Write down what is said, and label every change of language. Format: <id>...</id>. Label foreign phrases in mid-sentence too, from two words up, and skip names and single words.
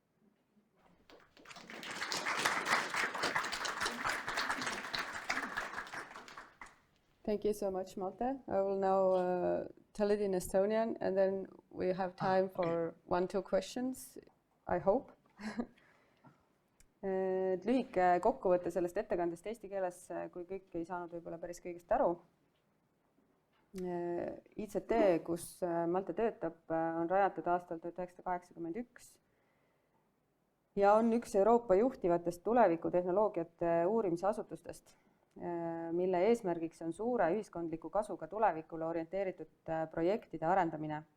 <en>Thank you so much, Malte. I will now tell it in Estonian, and then we have time for 1-2 questions, I hope.</en> <et>Lühike kokkuvõte sellest ettekandest eesti keeles, kui kõik ei saanud võib-olla päris kõigest aru. IZT, kus Malte töötab, on rajatud aastal 1981 ja on üks Euroopa juhtivatest tulevikutehnoloogiate uurimisasutustest, mille eesmärgiks on suure ühiskondliku kasuga tulevikule orienteeritud projektide arendamine.</et>